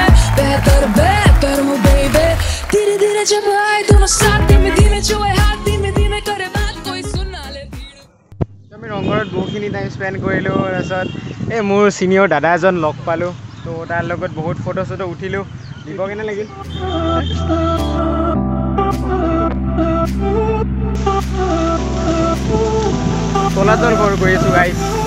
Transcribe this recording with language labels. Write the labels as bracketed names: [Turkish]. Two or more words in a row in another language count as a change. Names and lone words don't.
[Hindi] बेहतर हूँ baby धीरे जब आए दोनों साथ धीमे छुए हाथ धीमे करे बात कोई सुना ले [Assamese] আমি ৰংঘৰত বহুখিনি [English] time spend [Assamese] কৰিলোঁ তাৰপিছত এই মোৰ চিনিয়ৰ দাদা এজন লগ পালোঁ তো তাৰ লগত বহুত ফটো চটো উঠিলোঁ দিব কেনে লাগিল তলাতল ঘৰ গৈ আছোঁ গাইজ